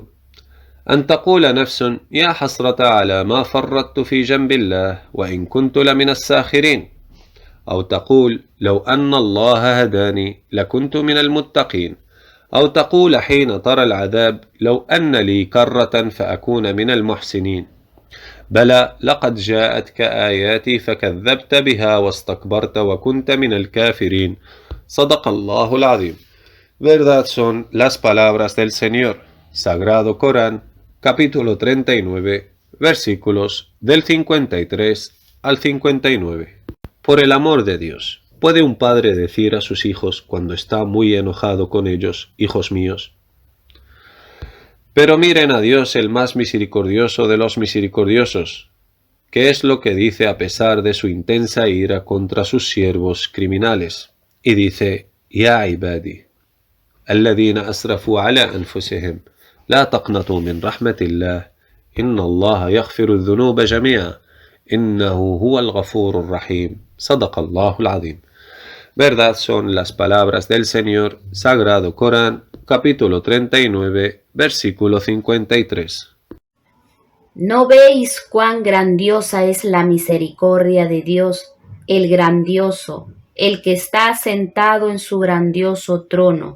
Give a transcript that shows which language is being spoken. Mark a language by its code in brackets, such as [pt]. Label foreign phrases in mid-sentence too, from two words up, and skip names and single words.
[ar] أن تقول نفس يا حسرة على ما فرطت في جنب الله وإن كنت لمن الساخرين أو تقول لو أن الله هداني لكنت من المتقين أو تقول حين ترى العذاب لو أن لي كرة فأكون من المحسنين بلى لقد جاءتك آياتي فكذبت بها واستكبرت وكنت من الكافرين صدق الله العظيم. [es] Verdad son las palabras del Señor. Sagrado Corán, capítulo 39, versículos del 53 al 59. Por el amor de Dios, ¿puede un padre decir a sus hijos cuando está muy enojado con ellos, hijos míos? Pero miren a Dios, el más misericordioso de los misericordiosos, que es lo que dice a pesar de su intensa ira contra sus siervos criminales. Y dice, [ar] يا عبادي الذين أسرفوا على أنفسهم لا تقنطوا من رحمة الله إن الله يغفر الذنوب جميعا إنه هو الغفور الرحيم صدق الله العظيم. [es] Verdad son las palabras del Señor, Sagrado Corán, capítulo 39, versículo 53. ¿No veis cuán grandiosa es la misericordia de Dios, el grandioso, el que está sentado en su grandioso trono?